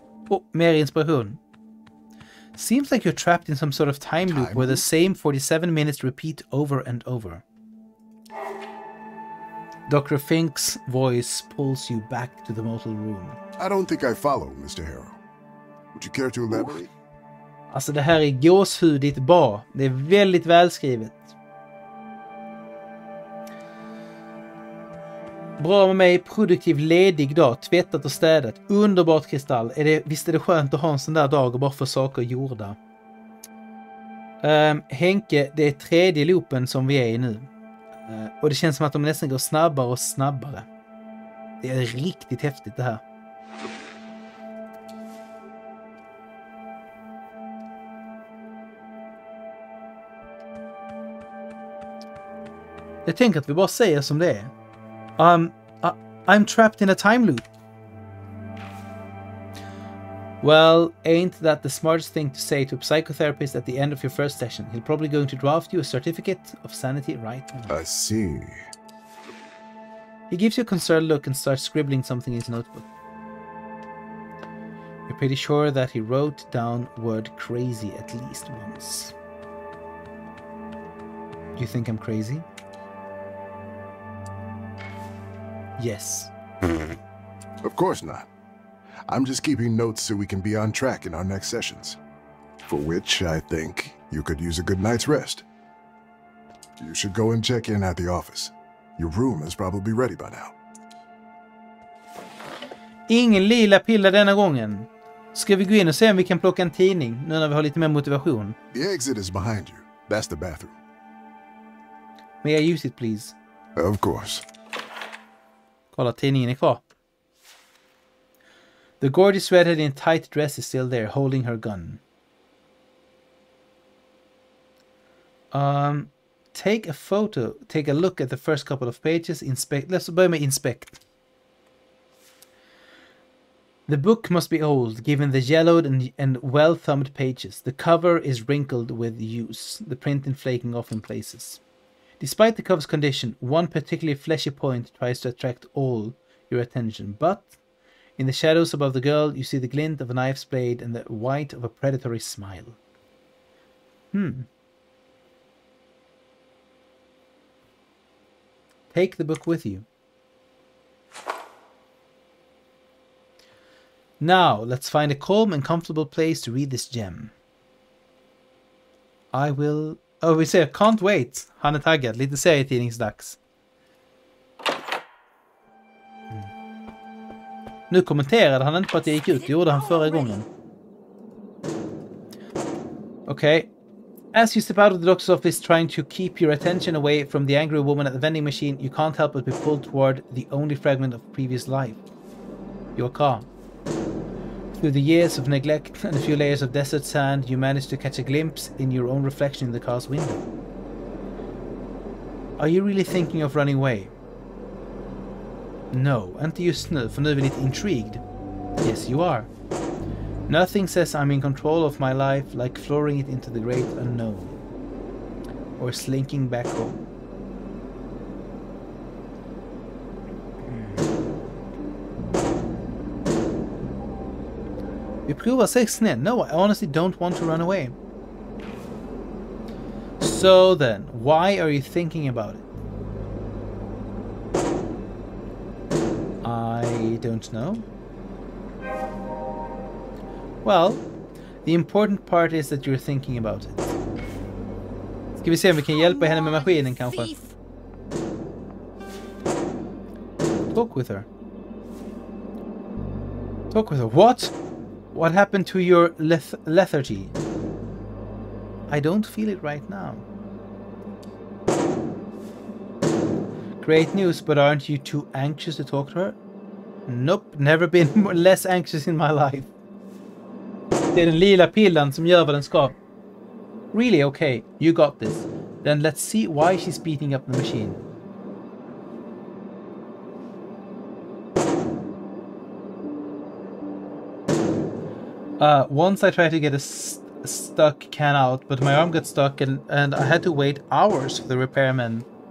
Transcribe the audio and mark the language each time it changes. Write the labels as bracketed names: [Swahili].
[English] Oh, [Swedish] mer inspiration. [English] Seems like you're trapped in some sort of time loop where the same 47 minutes repeat over and over. Dr. Fink's voice pulls you back to the motel room. I don't think I follow, Mr. Harrow. Would you care to elaborate? [Swedish] Alltså det här är gåshudigt bra. Det är väldigt välskrivet. Bra med mig, produktiv, ledig dag, tvättat och städat. Underbart Kristall. Visst är det skönt att ha en sån där dag och bara få saker gjorda. Henke, det är tredje loopen som vi är i nu. Och det känns som att de nästan går snabbare och snabbare. Det är riktigt häftigt det här. Jag tänker att vi bara säger som det är. [English] I'm trapped in a time loop. Well, ain't that the smartest thing to say to a psychotherapist at the end of your first session? He'll probably going to draft you a certificate of sanity right now. I see. He gives you a concerned look and starts scribbling something in his notebook. You're pretty sure that he wrote down word crazy at least once. You think I'm crazy? Yes. Of course not. I'm just keeping notes so we can be on track in our next sessions. For which I think you could use a good night's rest. You should go and check in at the office. Your room is probably ready by now. [Swedish] Ingen lila piller denna gången. Ska vi gå in och se om vi kan plocka en tidning nu när vi har lite mer motivation? [English] The exit is behind you. That's the bathroom. May I use it please? Of course. [Swedish] Kolla, tidningen är kvar. [English] The gorgeous redhead in tight dress is still there, holding her gun. Take a photo. Take a look at the first couple of pages. Inspect. Let's [Swedish] börja med [English] inspect. The book must be old, given the yellowed and well-thumbed pages. The cover is wrinkled with use, the printing flaking off in places. Despite the cover's condition, one particularly fleshy point tries to attract all your attention, but in the shadows above the girl, you see the glint of a knife's blade and the white of a predatory smile. Take the book with you. Now, let's find a calm and comfortable place to read this gem. I will... Oh, [Swedish] vi ser, [English] can't wait. [Swedish] Han är taggad. Lite serietidningsdags. Nu kommenterade han inte på att jag gick ut. Det gjorde han förra gången. [English] Okay. As you step out of the doctor's office trying to keep your attention away from the angry woman at the vending machine, you can't help but be pulled toward the only fragment of previous life. Your car. Through the years of neglect and a few layers of desert sand, you manage to catch a glimpse in your own reflection in the car's window. Are you really thinking of running away? [Swedish] No, inte just nu, för nu är vi lite [English] intrigued. Yes, you are. Nothing says I'm in control of my life like flooring it into the great unknown. Or slinking back home. [Swedish] Vi provar 6 ner. [English] No, I honestly don't want to run away. So then, why are you thinking about it? I don't know. Well, the important part is that you're thinking about it. [Swedish] Ska vi se om vi kan hjälpa henne med maskinen kanske? [English] Talk with her. Talk with her. What? What happened to your lethargy? I don't feel it right now. Great news, but aren't you too anxious to talk to her? Nope, never been less anxious in my life. [Swedish] Det är den lila pillen som gör vad den ska. [English] Really? Okay, you got this. Then let's see why she's beating up the machine. Once I tried to get a stuck can out, but my arm got stuck and I had to wait hours for the repairman.